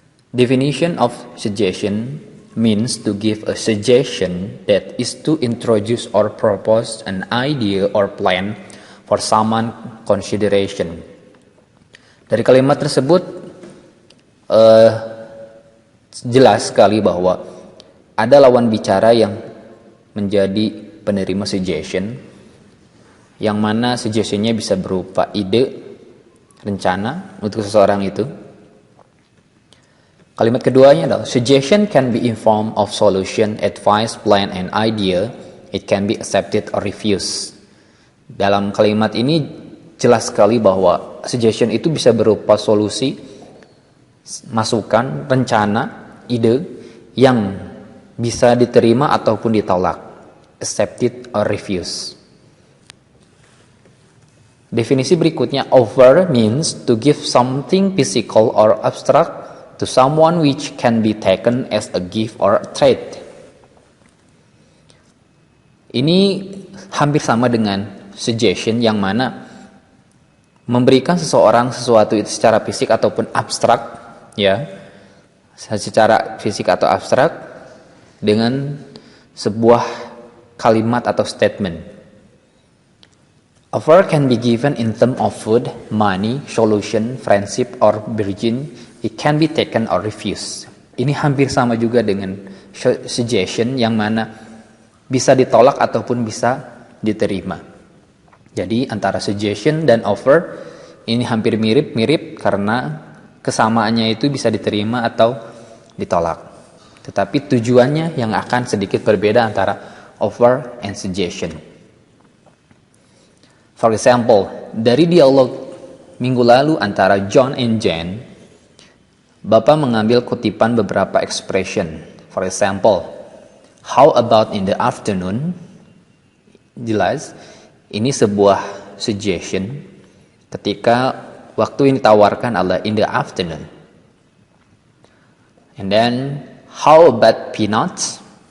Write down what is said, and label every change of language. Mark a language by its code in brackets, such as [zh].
[en] Definition of suggestion means to give a suggestion that is to introduce or propose an idea or plan for someone consideration. [id] Dari kalimat tersebut jelas sekali bahwa ada lawan bicara yang menjadi penerima suggestion, yang mana suggestionnya bisa berupa ide, rencana untuk seseorang itu. Kalimat keduanya adalah [en] suggestion can be in form of solution, advice, plan, and idea. It can be accepted or refused. [id] Dalam kalimat ini jelas sekali bahwa suggestion itu bisa berupa solusi, masukan, rencana, ide yang bisa diterima ataupun ditolak, [en] accepted or refused. [id] Definisi berikutnya, [en] offer means to give something physical or abstract to someone which can be taken as a gift or a trade. [id] Ini hampir sama dengan suggestion yang mana memberikan seseorang sesuatu itu secara fisik ataupun abstrak, ya, secara fisik atau abstrak dengan sebuah kalimat atau statement. [en] Offer can be given in terms of food, money, solution, friendship, or virgin. It can be taken or refused. [id] Ini hampir sama juga dengan suggestion yang mana bisa ditolak ataupun bisa diterima. Jadi antara suggestion dan offer ini hampir mirip-mirip karena kesamaannya itu bisa diterima atau ditolak. Tetapi tujuannya yang akan sedikit berbeda antara offer and suggestion. [en] For example, [id] dari dialog minggu lalu antara John and Jen, Bapak mengambil kutipan beberapa expression. [en] For example, how about in the afternoon? [id] Jelas, ini sebuah suggestion ketika waktu yang ditawarkan adalah in the afternoon. [en] And then, how about peanuts?